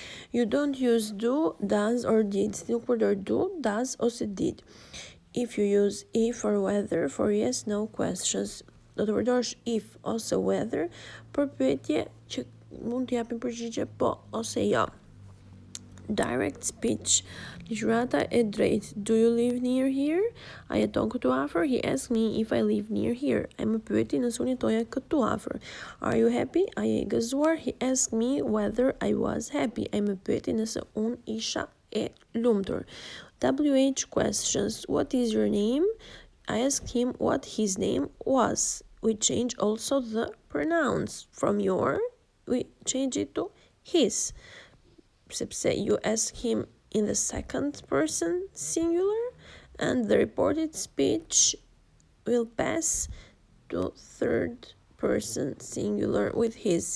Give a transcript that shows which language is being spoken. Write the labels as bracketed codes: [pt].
[en] You don't use do, does or did. [sq] Ti nuk përdor do, does ose did. [en] If you use if or whether for yes, no questions, [sq] do të përdorësh if ose whether për pyetje që mund të japin përgjigje po ose jo. [en] Direct speech. [sq] Ligjërata e drejtë. [en] Do you live near here? [sq] A jeton këtu afër? [en] He asked me if I live near here. [sq] Ai më pyeti nëse unë jetoja këtu afër. [en] Are you happy? [sq] A je i gëzuar? [en] He asked me whether I was happy. [sq] Ai më pyeti nëse unë isha e lumtur. [en] WH questions. What is your name? I asked him what his name was. We change also the pronouns. From your, we change it to his. [sq] Sepse [en] you ask him in the second person singular, and the reported speech will pass to third person singular with his.